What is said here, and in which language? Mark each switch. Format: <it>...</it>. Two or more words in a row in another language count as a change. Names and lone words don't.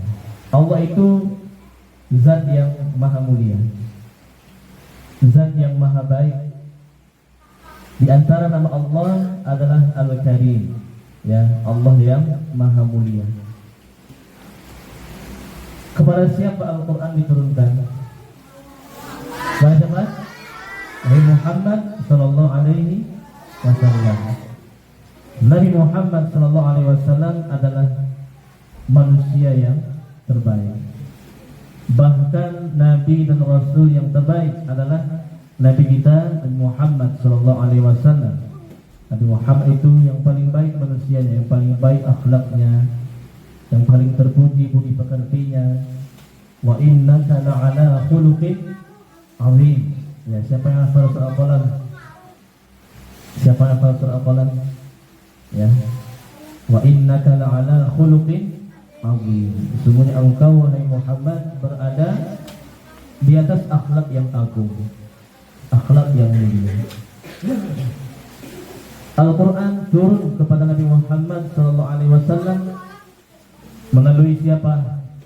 <id>Allah itu zat yang maha mulia, zat yang maha baik. Di antara nama Allah adalah Al-Karim, ya, Allah yang maha mulia. Kepada siapa Al-Quran diturunkan? Kepada siapa? Nabi Muhammad</id> <ar>صلى الله عليه وسلم.</ar> <id>Nabi Muhammad</id> <ar>صلى الله عليه وسلم</ar> <id>adalah manusia yang terbaik. Bahkan Nabi dan Rasul yang terbaik adalah Nabi kita Nabi Muhammad</id> <ar>صلى الله عليه وسلم.</ar> <id>Nabi Muhammad itu yang paling baik manusianya, yang paling baik akhlaknya, yang paling terpuji budi pekertinya.</id> <ar>وإنك لعلى خلق عظيم.</ar> <id>Ya, siapa yang hafal surah Al-Qalam? Siapa yang hafal surah Al-Qalam? Ya.</id> <ar>وإنك لعلى خلق عظيم.</ar> <id>Sesungguhnya engkau wahai Muhammad berada di atas akhlak yang agung, akhlak yang mulia. Al-Quran turun kepada Nabi Muhammad SAW melalui siapa?</id>